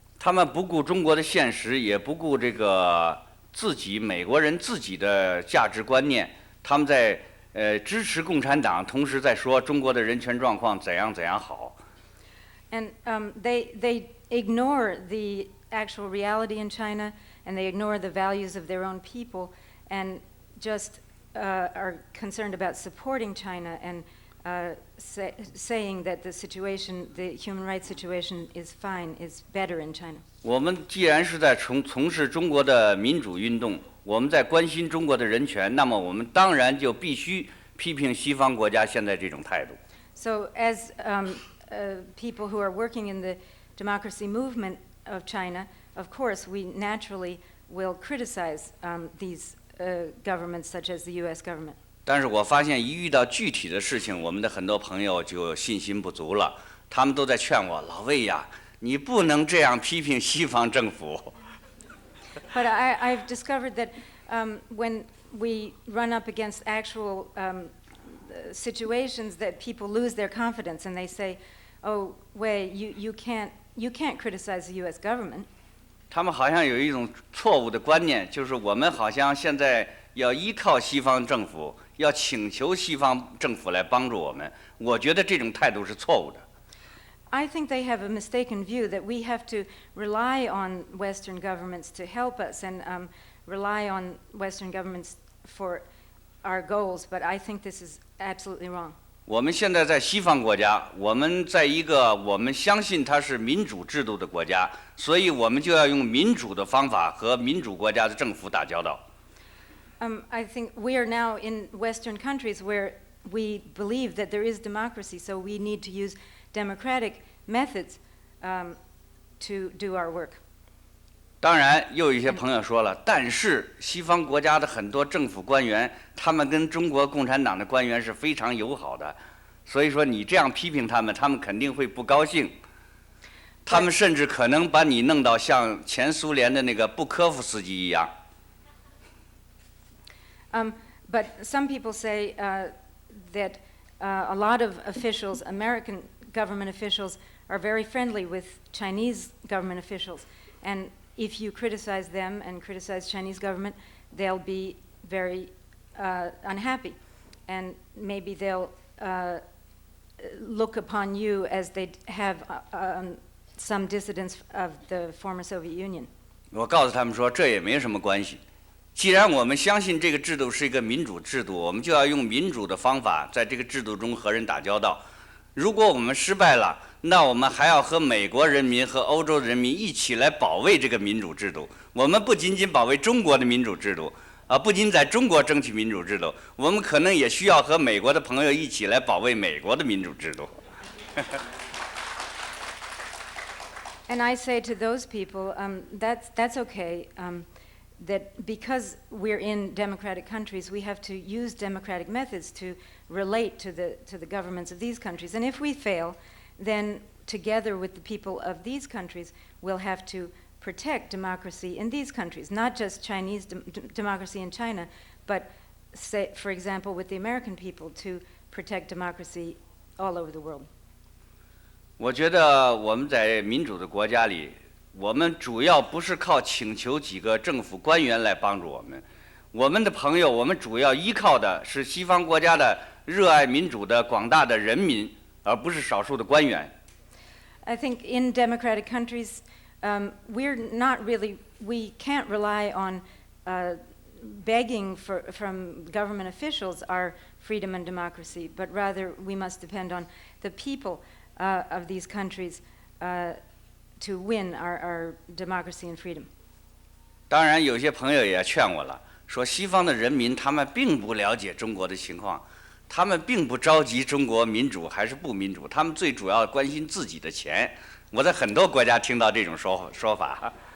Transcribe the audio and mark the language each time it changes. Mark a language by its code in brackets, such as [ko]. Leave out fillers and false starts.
[zh] 他们不顾中国的现实，也不顾这个自己美国人自己的价值观念，他们在支持共产党，同时在说中国的人权状况怎样怎样好。 [en] And they ignore the actual reality in China, and they ignore the values of their own people, and just are concerned about supporting China and saying that the human rights situation is fine, is better in China. [zh] 我们既然是在从事中国的民主运动，我们在关心中国的人权，那么我们当然就必须批评西方国家现在这种态度。 [en] So as people who are working in the democracy movement of China, of course, we naturally will criticize these governments, such as the U.S. government. [zh] 但是我发现一遇到具体的事情，我们的很多朋友就信心不足了，他们都在劝我，老魏呀，你不能这样批评西方政府。 [en] But I've discovered that when we run up against actual situations, that people lose their confidence and they say, "Oh, Wei, you can't criticize the U.S. government." [zh] 他们好像有一种错误的观念，就是我们好像现在要依靠西方政府，要请求西方政府来帮助我们。我觉得这种态度是错误的。 [en] I think they have a mistaken view that we have to rely on Western governments to help us and rely on Western governments for our goals, but I think this is absolutely wrong. [zh] 我们现在在西方国家，我们在一个我们相信它是民主制度的国家，所以我们就要用民主的方法和民主国家的政府打交道。 [en] I think we are now in Western countries where we believe that there is democracy, so we need to use democratic methods to do our work. [zh] 当然，又有一些朋友说了，但是西方国家的很多政府官员，他们跟中国共产党的官员是非常友好的，所以说你这样批评他们，他们肯定会不高兴。他们甚至可能把你弄到像前苏联的那个布科夫斯基一样。 [en] But some people say that a lot of officials, American government officials, are very friendly with Chinese government officials, and if you criticize them and criticize Chinese government, they'll be very unhappy, and maybe they'll look upon you as they have some dissidents of the former Soviet Union. [zh] 我告诉他们说，这也没什么关系。既然我们相信这个制度是一个民主制度，我们就要用民主的方法在这个制度中和人打交道。如果我们失败了，那我们还要和美国人民和欧洲人民一起来保卫这个民主制度。我们不仅仅保卫中国的民主制度，不仅在中国争取民主制度，我们可能也需要和美国的朋友一起来保卫美国的民主制度。 [en] And I say to those people, that's okay. That because we're in democratic countries, we have to use democratic methods to relate to the governments of these countries. And if we fail, then together with the people of these countries, we'll have to protect democracy in these countries, not just Chinese democracy in China, but say, for example, with the American people to protect democracy all over the world. [zh] 我觉得我们在民主的国家里，我们主要不是靠请求几个政府官员来帮助我们，我们的朋友，我们主要依靠的是西方国家的热爱民主的广大的人民，而不是少数的官员。 [en] I think in democratic countries, we can't rely on begging from government officials our freedom and democracy, but rather we must depend on the people of these countries to win our democracy and freedom. [zh] 当然，有些朋友也劝我了，说西方的人民他们并不了解中国的情况，他们并不着急中国民主还是不民主，他们最主要关心自己的钱。我在很多国家听到这种说法。